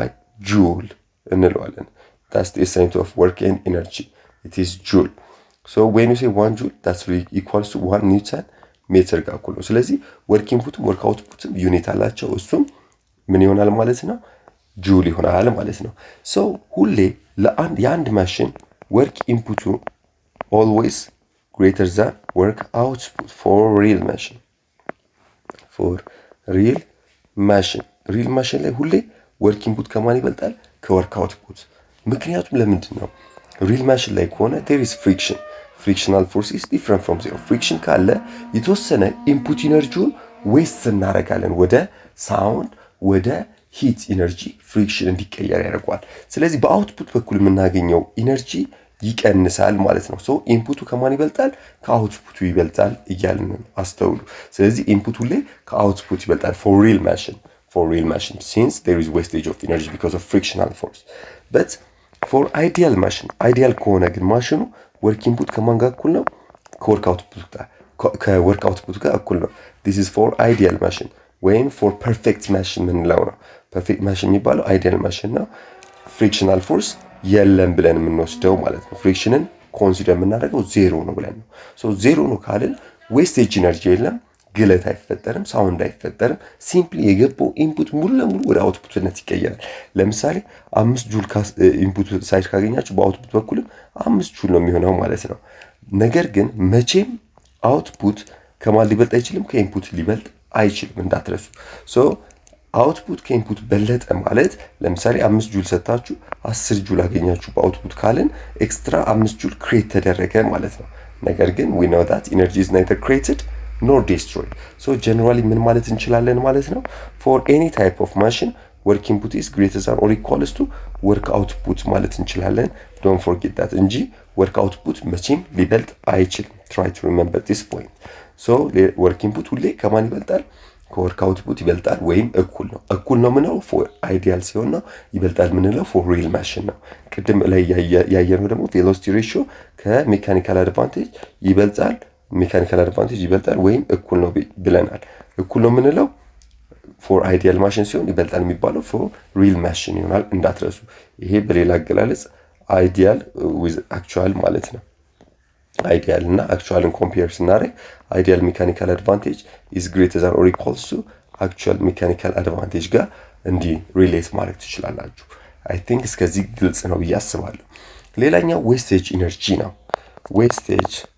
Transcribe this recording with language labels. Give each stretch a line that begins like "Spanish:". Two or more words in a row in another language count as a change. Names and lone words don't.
English: joule እንለዋለን that's the SI unit of work and energy it is joule so when you say 1 joule that's equals to 1 newton ሜትር
Amharic: ጋር እኩል ነው ስለዚህ
English: work inputም work outputም
Amharic: ዩኒት አላቸው እሱም ምን ይሆናል ማለት ነው
English: ጁል ይሆናል ማለት ነው so
Amharic: ሁሌ የአንድ ማሽን
English: work input always greater than work output for real machine real machine
Amharic: ላይ ሁሌ
English: work input
Amharic: ከማን ይበልጣል? ከወርክ አውትፑት። ምክንያቱም ለምንድን ነው? ሪል ማሽን ላይ ከሆነ
English: there is friction frictional force is different from zero
Amharic: ፍሪክሽን ካለ የተወሰነ ኢንፑት ኢነርጂውን ዌስት እናደርጋለን ወደ ሳውንድ ወደ
English: heat energy
Amharic: ፍሪክሽን እንዲቀየር ያደርገዋል። ስለዚህ በአውትፑት በኩል የምናገኘው ኢነርጂ ይቀንሳል ማለት ነው። ሶ ኢንፑቱ ከማን ይበልጣል? ከአውትፑቱ ይበልጣል እያልን ነው። አስተውሉ። ስለዚህ ኢንፑቱ ላይ ከአውትፑት ይበልጣል
English: for real machine since there is wastage of energy because of frictional force. but for ideal machine ideal
Amharic: ከሆነ ግን
English: ማሽኑ work input
Amharic: ከማን ጋር እኩል ነው? ከወርክ አውትፑት ጋር እኩል ነው።
English: this is for ideal machine ወይም for perfect machine
Amharic: ምንለው ነው።
English: perfect machine የሚባለው ideal machine
Amharic: ነው።
English: frictional force
Amharic: የለም ብለን የምንወስደው ማለት ነው። ፍሪክሽንን ኮንሲደር የምናደርገው ዜሮ ነው ብለን ነው። ሶ ዜሮ ነው ካልን
English: wastage energy
Amharic: የለም፣ ግለት አይፈጠርም፣ ሳውንድ አይፈጠርም። ሲምፕሊ የገባው ኢንፑት ሙሉ ለሙሉ ወደ አውትፑትነት ይቀየራል። ለምሳሌ 5 ጁል
English: input side
Amharic: ካገኛችሁ በአውትፑት በኩልም 5 ጁል ነው የሚሆነው ማለት ነው። ነገር ግን መቼም አውትፑት ከማን ሊበልጥ አይችልም? ከኢንፑት ሊበልጥ አይችልም እንዳትረሱ። ሶ አውትፑት ከኢንፑት በለጠ ማለት ለምሳሌ 5 ጁል ሰጣችሁ 10 ጁል አገኛችሁ በአውትፑት ካልን ኤክስትራ 5 ጁል ክሬት ተደረገ ማለት ነው። ነገር ግን
English: we know that energy is neither created nor destroyed. So generally
Amharic: ምን ማለት እንችላለን ማለት ነው?
English: For any type of machine work input is greater than or equals to work output
Amharic: ማለት እንችላለን።
English: Don't forget that እንጂ work output መቼም ሊበልጥ አይችልም። Try to remember this point. So work input
Amharic: ሁሌ ከማን ይበልጣል? ከወርክ አውትፑት ይበልጣል ወይም እኩል ነው። እኩል ነው ምንለው
English: for ideal
Amharic: ሲሆን ነው። ይበልጣል ምንለው
English: for real machine
Amharic: ነው። ቅድም ላይ ያየነው ደግሞ
English: velocity ratio
Amharic: ከሜካኒካል አድቫንቴጅ ይበልጣል ወይም እኩል ነው ብለናል። እኩል ነው ምንለው
English: for ideal machine
Amharic: ሲሆን ይበልጣል የሚባለው
English: for real machine
Amharic: ይሆናል እንዳትረሱ። ይሄ በሌላ አገላለጽ
English: ideal with actual
Amharic: ማለት ነው። አይዲያል እና አክቹዋልን ኮምፔር ስናደርግ
English: ideal mechanical advantage is greater than or equals to actual mechanical advantage
Amharic: ጋር እንዲህ ሪሌት ማድረግ ትችላላችሁ።
English: I think
Amharic: እስከዚህ ግልጽ ነው ብዬ አስባለሁ። ሌላኛው
English: wastage energy
Amharic: ነው። ዌስቴጅ